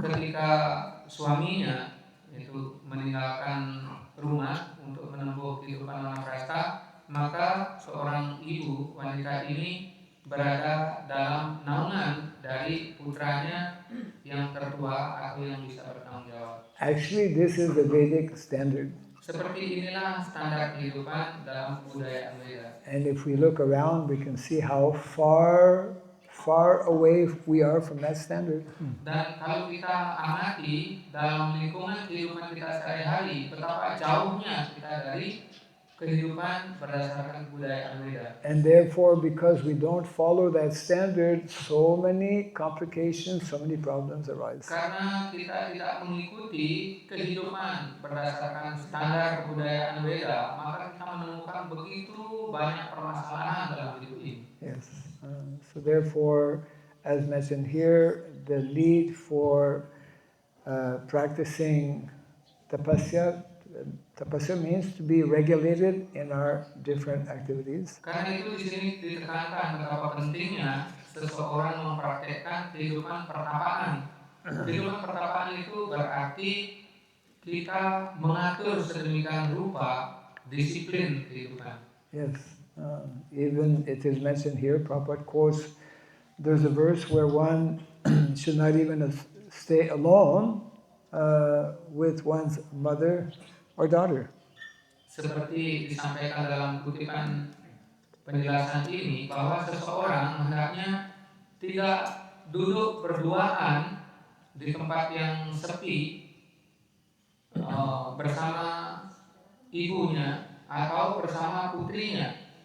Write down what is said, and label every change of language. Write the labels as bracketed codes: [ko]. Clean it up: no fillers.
[id] ketika suaminya itu meninggalkan rumah untuk menempuh kehidupan wanaprastha, maka seorang ibu wanita ini berada dalam naungan dari putranya yang tertua atau yang bisa bertanggung jawab. [en] Actually, this is the Vedic standard. [id] Seperti inilah standar kehidupan dalam budaya Veda. [en] And if we look around, we can see how far away we are from that standard. [id] Dan kalau kita amati dalam lingkungan kehidupan kita sehari-hari, betapa jauhnya kita dari kehidupan berdasarkan kebudayaan Veda. [en] And therefore, because we don't follow that standard, so many complications, so many problems arise. [id] Karena kita tidak mengikuti kehidupan berdasarkan standar kebudayaan Veda, maka kita menemukan begitu banyak permasalahan dalam hidup ini. [en] Yes. So therefore, as mentioned here, the need for practicing tapasya. Tapasya means to be regulated in our different activities. [id] Karena itu di sini ditekankan betapa pentingnya seseorang mempraktekkan kehidupan pertapaan. Kehidupan pertapaan itu berarti kita mengatur sedemikian rupa disiplin kehidupan. [en] Yes, even it is mentioned here, Prabhupada quotes, there's a verse where one should not even stay alone with one's mother or daughter. [id] Seperti disampaikan dalam kutipan penjelasan ini bahwa seseorang hendaknya tidak duduk berduaan di tempat yang sepi bersama ibunya atau bersama putrinya.